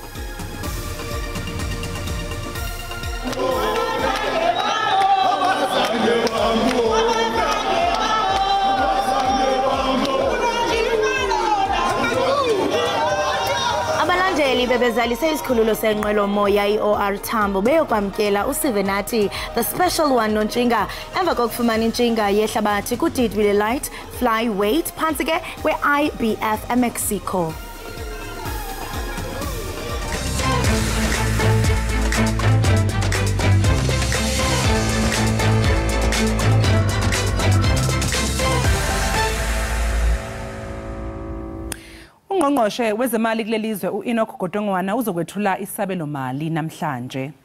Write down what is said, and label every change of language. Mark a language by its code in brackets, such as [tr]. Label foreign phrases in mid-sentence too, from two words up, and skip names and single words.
[xh] Abalandeli bebezalise isikhululo senqwelo moya iOR Tambo beyokwamkela uSivenathi [en] the special one [xh] nontshinga emva kokufumana intshinga yehlabathi kuDidwile [en] Light Flyweight [xh] phantsi ke kwe-IBF eMexico. [zu] Ungqongqoshe wezemali kulelizwe uEnoch Godongwana uzokwethula isabelo mali namhlanje.